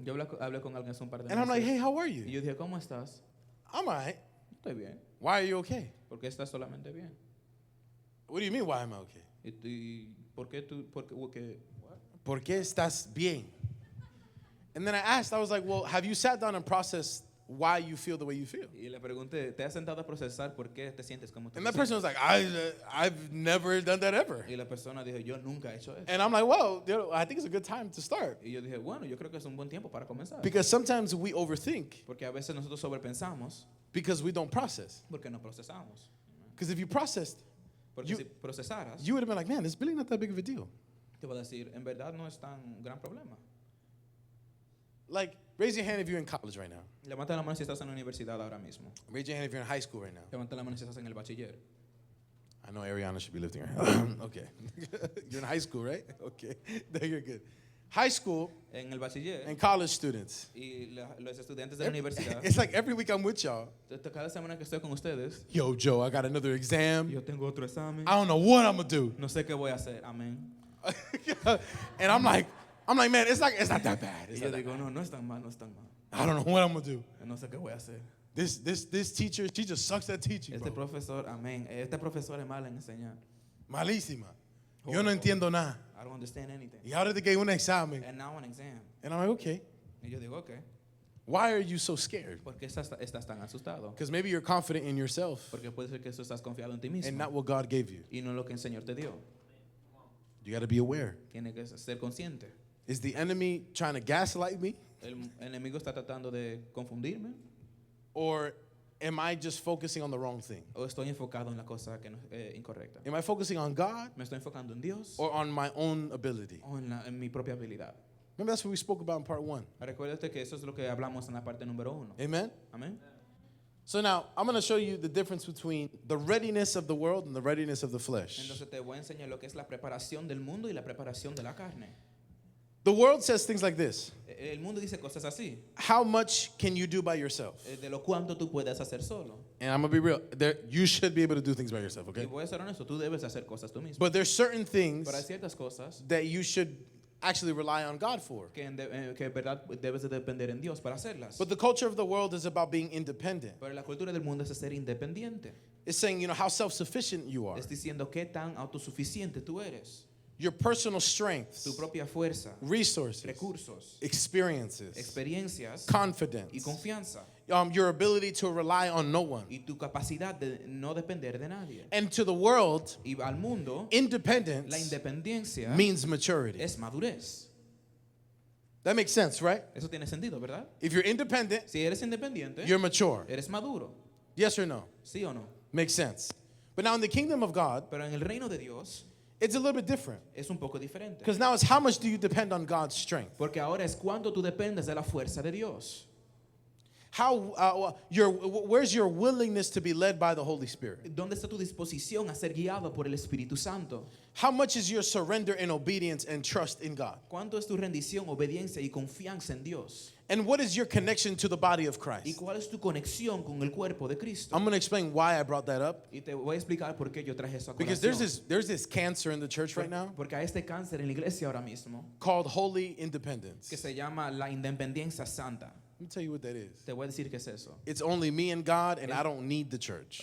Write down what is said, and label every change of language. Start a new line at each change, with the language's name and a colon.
Spanish: Yo hablé con alguien hace un par de
English: and I'm like,
Spanish: meses.
English: hey, how are
Spanish: Y
English: you?
Spanish: yo dije, ¿cómo estás?
English: I'm all right.
Spanish: Estoy bien.
English: Why are you okay?
Spanish: ¿Por qué estás solamente bien?
English: What do you mean, why am I okay?
Spanish: ¿Y por qué tú, ¿Por qué estás bien?
English: And then I asked, I was like, well, have you sat down and processed why you feel the way you feel?
Spanish: Y le pregunté, ¿te has sentado a procesar por qué te sientes como tú
English: And
Spanish: te
English: that person was like, I've never done that ever.
Spanish: sientes? Y la persona dijo, yo nunca he hecho eso.
English: And I'm like, well, I think it's a good time to start.
Spanish: Y yo dije, bueno, yo creo que es un buen tiempo para comenzar.
English: Because sometimes we overthink
Spanish: Porque a veces nosotros sobrepensamos
English: because we don't process.
Spanish: porque no procesamos.
English: Because if you processed,
Spanish: Porque
English: You-
Spanish: si procesaras,
English: you would have been like, man, it's really not that big of a deal.
Spanish: te voy a decir, en verdad no es tan gran problema.
English: Like, raise your hand if you're in college right now.
Spanish: Levanta la mano si estás en la universidad ahora mismo.
English: Raise your hand if you're in high school right now.
Spanish: Levanta la mano si estás en el bachiller.
English: I know Ariana should be lifting her hand. Okay. You're in high school, right? Okay. Then you're good. High school
Spanish: En el bachiller
English: and college students.
Spanish: y los estudiantes de la universidad,
English: It's like every week I'm with y'all.
Spanish: cada semana que estoy con ustedes,
English: Yo, Joe, I got another exam.
Spanish: yo tengo otro examen.
English: I don't know what I'm gonna do.
Spanish: No sé qué voy a hacer. Amén.
English: And I'm like, man, it's not that bad.
Spanish: Y
English: It's
Spanish: yo
English: not that
Spanish: digo, no, no es tan mal, no es tan mal.
English: bad. I don't know what I'm gonna do.
Spanish: No sé qué voy a hacer.
English: This teacher, she just sucks at teaching,
Spanish: Este
English: bro.
Spanish: profesor, amén. Este profesor es mal en enseñar. Malísima. Yo no entiendo nada.
English: I don't understand anything.
Spanish: Y ahora te que un examen.
English: And now an exam. And I'm like, okay.
Spanish: Y yo digo, okay.
English: Why are you so scared?
Spanish: ¿Por qué estás tan asustado?
English: Because maybe you're confident in yourself
Spanish: Porque puede ser que eso estás confiado en ti
English: and
Spanish: mismo
English: not what God gave you.
Spanish: y no en lo que el Señor te dio.
English: You got to be aware.
Spanish: Tienes que ser consciente.
English: Is the enemy trying to gaslight me?
Spanish: El enemigo está tratando de confundirme
English: Or am I just focusing on the wrong thing?
Spanish: o estoy enfocado en la cosa que no, incorrecta.
English: Am I focusing on God
Spanish: Me estoy enfocando en Dios
English: or on my own ability?
Spanish: o en mi propia habilidad.
English: Remember, that's what we spoke about in part 1.
Spanish: Recuérdate que eso es lo que hablamos en la parte número 1.
English: Amen?
Spanish: Amén.
English: So now, I'm going to show you the difference between the readiness of the world and the readiness of the flesh.
Spanish: Entonces te voy a enseñar lo que es la preparación del mundo y la preparación de la carne.
English: The world says things like this.
Spanish: El mundo dice cosas así,
English: How much can you do by yourself?
Spanish: de lo cuánto tú puedes hacer solo.
English: And I'm going to be real. You should be able to do things by yourself,
Spanish: Y
English: okay?
Spanish: voy a ser honesto, tú debes hacer cosas tú mismo.
English: But there's certain things
Spanish: Pero hay ciertas cosas
English: that you should actually rely on God for.
Spanish: que en verdad debes de depender en Dios para hacerlas.
English: But the culture of the world is about being independent.
Spanish: Pero la cultura del mundo es ser independiente.
English: It's saying, how self-sufficient you are.
Spanish: Es diciendo qué tan autosuficiente tú eres.
English: Your personal strengths,
Spanish: Tu propia fuerza,
English: resources,
Spanish: recursos,
English: experiences,
Spanish: experiencias
English: confidence,
Spanish: y confianza.
English: your ability to rely on no one.
Spanish: Y tu capacidad de no depender de nadie.
English: And to the world,
Spanish: Y al mundo, la
English: independence
Spanish: independencia
English: means maturity.
Spanish: es madurez.
English: That makes sense, right?
Spanish: Eso tiene sentido, ¿verdad?
English: If you're independent,
Spanish: Si eres independiente,
English: you're mature.
Spanish: eres maduro.
English: Yes or no?
Spanish: ¿Sí o no?
English: Makes sense. But now in the kingdom of God,
Spanish: Pero en el reino de Dios
English: it's a little bit different.
Spanish: es un poco diferente.
English: Because now it's how much do you depend on God's strength?
Spanish: Porque ahora es cuánto tú dependes de la fuerza de Dios.
English: Where's your willingness to be led by the Holy Spirit?
Spanish: ¿Dónde está tu disposición a ser guiado por el Espíritu Santo?
English: How much is your surrender and obedience and trust in God?
Spanish: ¿Cuánto es tu rendición, obediencia y confianza en Dios?
English: And what is your connection to the body of
Spanish: ¿Y
English: Christ?
Spanish: cuál es tu conexión con el cuerpo de Cristo?
English: I'm going to explain why I brought that up.
Spanish: Y te voy a explicar por qué yo traje eso a
English: Because
Spanish: colación.
English: there's this cancer in the church right now
Spanish: Porque hay este cáncer en la iglesia ahora mismo
English: called holy independence.
Spanish: que se llama la independencia santa.
English: Let me tell you what that is.
Spanish: Te voy a decir qué es eso.
English: It's only me and God, and I don't need the church.